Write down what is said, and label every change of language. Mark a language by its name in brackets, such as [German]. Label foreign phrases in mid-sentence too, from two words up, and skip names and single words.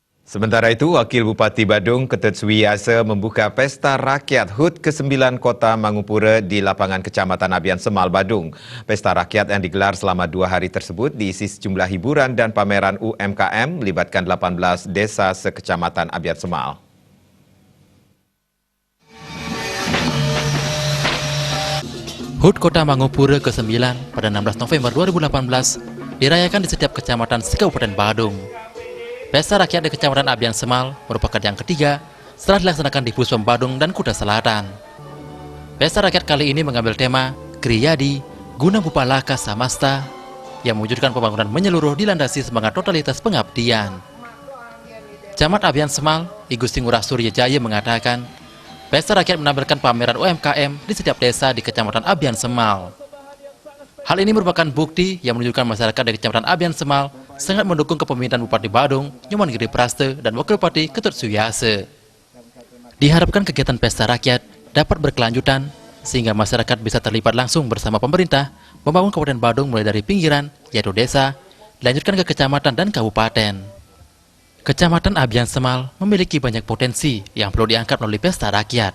[Indonesian] Sementara itu, Wakil Bupati Badung Ketut Suwiyasa membuka Pesta Rakyat HUT ke-9 Kota Mangupura di lapangan Kecamatan Abian Semal, Badung. Pesta rakyat yang digelar selama 2 hari tersebut diisi sejumlah hiburan dan pameran UMKM melibatkan 18 desa sekecamatan Abian Semal. HUT Kota Mangupura ke-9 pada 16 November 2018 dirayakan di setiap kecamatan se-Kabupaten Badung. Pesta rakyat di Kecamatan Abian Semal merupakan yang ketiga setelah dilaksanakan di Puspom Badung dan Kuta Selatan. Pesta rakyat kali ini mengambil tema Kriyadi Guna Bupalaka Samasta yang mewujudkan pembangunan menyeluruh dilandasi semangat totalitas pengabdian. Camat Abian Semal, I Gusti Ngurah Surya Jaya mengatakan, pesta rakyat menampilkan pameran UMKM di setiap desa di Kecamatan Abian Semal. Hal ini merupakan bukti yang menunjukkan masyarakat dari Kecamatan Abian Semal sangat mendukung kepemimpinan Bupati Badung, Nyoman Giri Praste, dan Wakil Bupati Ketut Suwiyasa. Diharapkan kegiatan pesta rakyat dapat berkelanjutan, sehingga masyarakat bisa terlibat langsung bersama pemerintah membangun Kabupaten Badung mulai dari pinggiran, yaitu desa, dilanjutkan ke kecamatan dan kabupaten. Kecamatan Abian Semal memiliki banyak potensi yang perlu diangkat melalui pesta rakyat.